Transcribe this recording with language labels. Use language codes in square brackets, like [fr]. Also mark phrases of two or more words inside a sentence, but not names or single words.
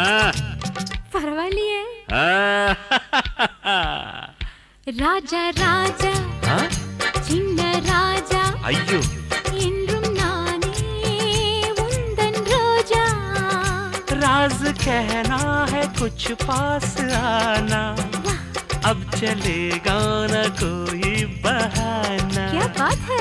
[ta] பரவாயில்லையே ராஜா ராஜா சின்ன ராஜா ஐயோ என்றும் நானே உந்தன் ரோஜா [hi] राज कहना है कुछ पास आना अब चलेगा ना कोई बहाना क्या बात है